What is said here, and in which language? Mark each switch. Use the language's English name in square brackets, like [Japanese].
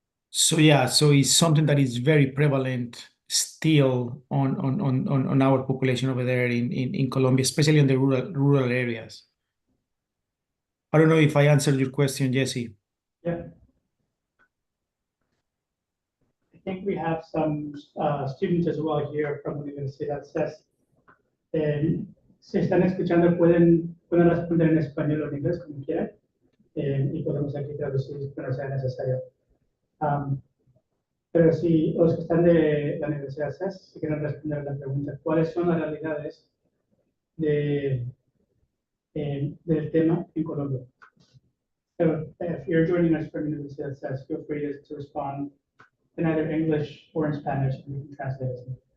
[English] So yeah, so it's something that is very prevalent still on our population over there in Colombia, especially in the rural areas. I don't know if I answered your question, Jesse. Yeah. think we have some students as well here from Universidad CES. [Spanish] Si están escuchando, pueden responder en español o en inglés, como quieran, y podemos aquí traducir cuando sea necesario. Pero si los que están de la Universidad CES, si quieren responder a la pregunta, ¿cuáles son las realidades del tema en Colombia? [English] So if you're joining us from Universidad CES, feel free to respond in either English or in Spanish, and we can translate it.